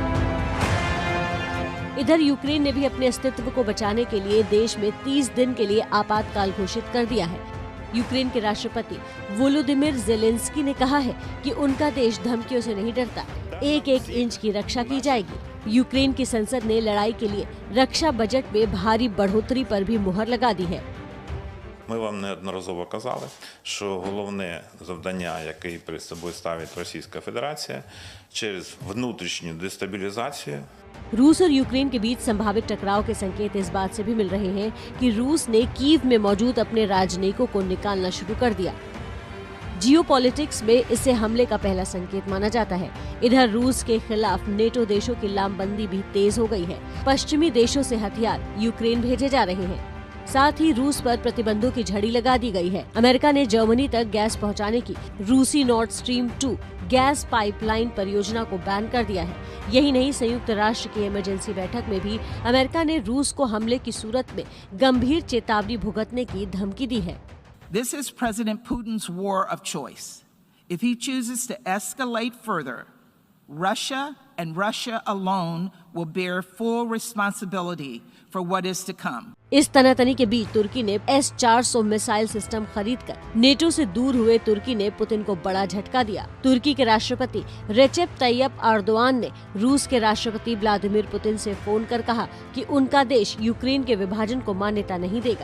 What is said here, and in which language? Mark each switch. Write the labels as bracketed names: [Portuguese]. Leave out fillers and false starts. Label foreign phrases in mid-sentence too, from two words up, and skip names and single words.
[Hindi] इधर यूक्रेन ने भी अपने अस्तित्व को बचाने के लिए देश में 30 दिन के लिए आपातकाल घोषित कर दिया है। यूक्रेन के राष्ट्रपति वोलोदिमिर ज़ेलेंस्की ने कहा है कि उनका देश धमकियों से नहीं डरता, एक एक इंच की रक्षा की जाएगी। यूक्रेन की संसद ने लड़ाई के लिए रक्षा बजट में भारी बढ़ोतरी पर भी मुहर लगा दी है। [Ukrainian] Ми вам неодноразово казали, що головне завдання, яке перед собою ставить Російська Федерація, через внутрішню дестабілізацію. [Hindi] रूस और यूक्रेन के बीच संभावित टकराव के संकेत इस बात से भी मिल रहे हैं कि रूस ने कीव में मौजूद अपने राजनयिकों को निकालना शुरू कर दिया। जियोपॉलिटिक्स में इसे हमले का पहला संकेत माना जाता है। इधर रूस के खिलाफ नेटो देशों की लामबंदी भी तेज हो गई है। पश्चिमी देशों से हथियार यूक्रेन भेजे जा रहे हैं। साथ ही रूस पर प्रतिबंधों की झड़ी लगा दी गई है। अमेरिका ने जर्मनी तक गैस पहुंचाने की रूसी नॉर्थ स्ट्रीम 2 [English] gas pipeline [Hindi] परियोजना को बैन कर दिया है। यही नहीं, संयुक्त राष्ट्र की इमरजेंसी बैठक में भी अमेरिका ने रूस को हमले की सूरत में गंभीर चेतावनी भुगतने की धमकी दी है। [English] This is President Putin's war of choice. If he chooses to escalate further, Russia and Russia alone will bear full responsibility for what is to come. [Hindi] इस तनातनी के बीच तुर्की ने S-400 [English] missile system [Hindi] खरीदकर नेटो से दूर हुए तुर्की ने पुतिन को बड़ा झटका दिया। तुर्की के राष्ट्रपति रेचेप तैयप एर्दोआन ने रूस के राष्ट्रपति व्लादिमीर पुतिन से फोन कर कहा कि उनका देश यूक्रेन के विभाजन को मान्यता नहीं देगा।